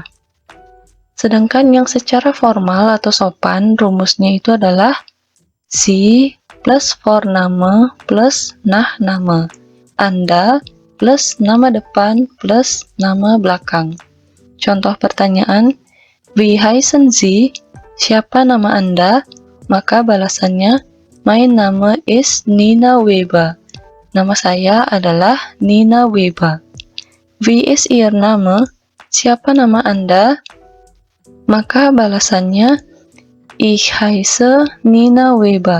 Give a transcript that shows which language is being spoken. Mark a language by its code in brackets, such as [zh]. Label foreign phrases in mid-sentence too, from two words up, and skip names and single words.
[id] Sedangkan yang secara formal atau sopan, rumusnya itu adalah Sie plus Vorname plus Nachname. Anda plus nama depan plus nama belakang. Contoh pertanyaan, [de] wie heißen Sie? [id] Siapa nama Anda? Maka balasannya, [de] mein Name ist Nina Weber. [id] Nama saya adalah Nina Weber. [de] Wie ist Ihr Name? [id] Siapa nama Anda? Maka balasannya, [de] ich heiße Nina Weber.